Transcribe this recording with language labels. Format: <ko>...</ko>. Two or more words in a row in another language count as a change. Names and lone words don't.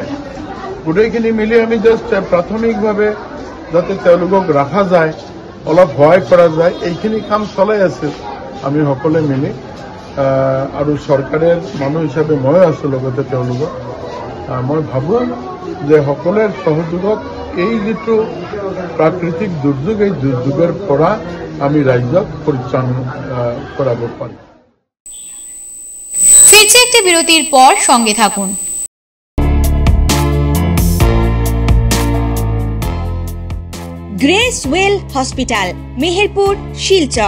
<as>গোটেইখিনি মিলি আমি জাষ্ট প্ৰাথমিকভাৱে যাতে তেওঁলোকক ৰাখা যায়, অলপ সহায় কৰা যায়, এইখিনি কাম চলাই আছে আমি সকলে মিলি। আৰু চৰকাৰৰ মানুহ হিচাপে মই আছো লগতে তেওঁলোকক। মই ভাবোঁ যে সকলোৰে সহযোগত এই যিটো প্ৰাকৃতিক দুৰ্যোগ, এই দুৰ্যোগের পৰা আমি রাজ্যক পরিত্রাণ করাবো পারি।</as> <bn>ফিরছে একটি বিরতির পর, সঙ্গে থাকুন। গ্রেস ওয়েল হসপিটাল, মেহেরপুর, শিলচর।</bn>